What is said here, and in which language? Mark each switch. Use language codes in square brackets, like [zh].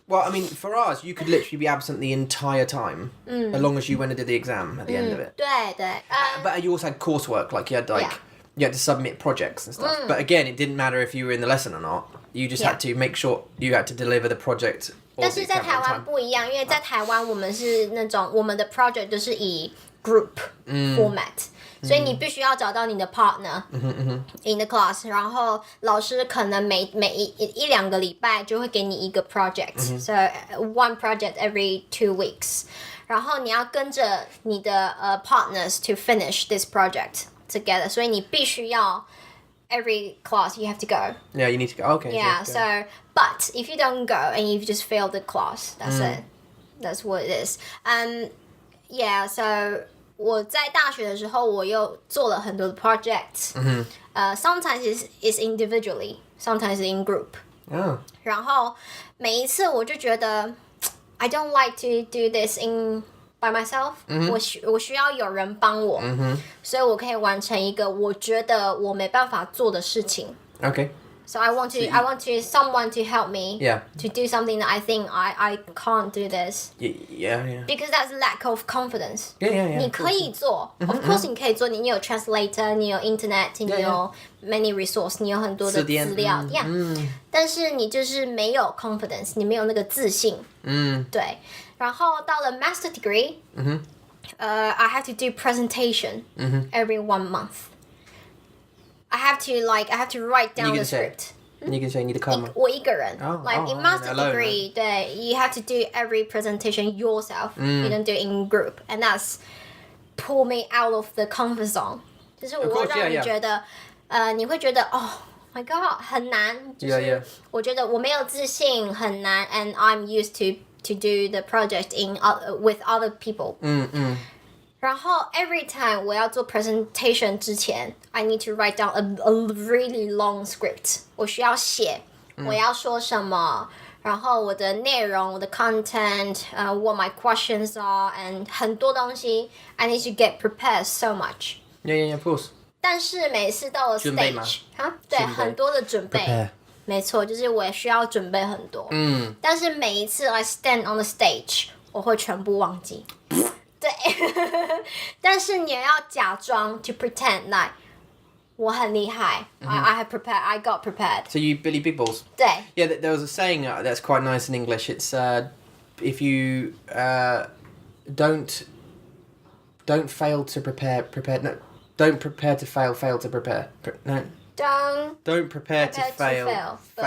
[en] Well, I mean, for ours, you could literally be absent the entire time, as long as you went and did the exam at the end of it. [zh] 对对， [en] But you also had coursework, like you had you had to submit projects and stuff. But again, it didn't matter if you were in the lesson or not. You just had to make sure you had to deliver the project. [zh] 但是在台湾不一样，因为在台湾我们是那种我们的 project 都是以 group format，所以你必须要找到你的 [en] partner in the class， [zh] 然后老师可能每一两个礼拜就会给你一个 project， [en] so one project every 2 weeks， [zh] 然后你要跟着你的partners [en] to finish this project together， [zh] 所以你必须要 [en] every class you have to go. Yeah, you need to go. Okay. Yeah, so but if you don't go and you just fail the class, that's it. That's what it is. Yeah, so [zh] 我在大学的时候，我又做了很多的 projects. [en] Sometimes it's individually, sometimes in group. Oh. [zh] 然后每一次我就觉得 [en] I don't like to do this by myself. [zh] 我需要有人帮我，所以我可以完成一个我觉得我没办法做的事情。 [en] Okay. So I want someone to help me. Yeah. To do something that I think I can't do this. Yeah. Because that's lack of confidence. Yeah. [zh] 你可以做 [en] of course [zh] 你可以做，你有 translator， 你有 internet， 你有 [en] many resource， [zh] 你有很多的资料，但是你就是没有 confidence， 你没有那个自信。对。然后到了 [en] master degree， I have to do presentation every 1 month. I have to write down the script. You can say you need to come. [zh] 我一个人 [en] in master degree, 对 you have to do every presentation yourself. You don't do it in group, and that's pull me out of the comfort zone. [zh] 就是我让你觉得你会觉得 [en] Oh my god [zh] 很难，就是我觉得我没有自信，很难 [en] and I'm used to do the project with other people. 然后 every time [zh] 我要做 [en] presentation 之前 I need to write down a really long script. [zh] 我需要写我要说什么，然后我的内容，我的 [en] content, what my questions are, and [zh] 很多东西 [en] I need to get prepared so much. Yeah, of course. [zh] 但是每次到了 stage 对，很多的准备。没错，就是我也需要准备很多。但是每一次 [en] I stand on the stage [zh] 我会全部忘记。对，但是你要假装 [en] to pretend like [zh] 我很厉害。 [en] I have prepared. I got prepared. So you Billy Big Balls. [zh] 对。 [en] Yeah, there was a saying that's quite nice in English. It's if you don't fail to prepare. No, don't prepare to fail. Fail to prepare. No. Don't prepare to fail.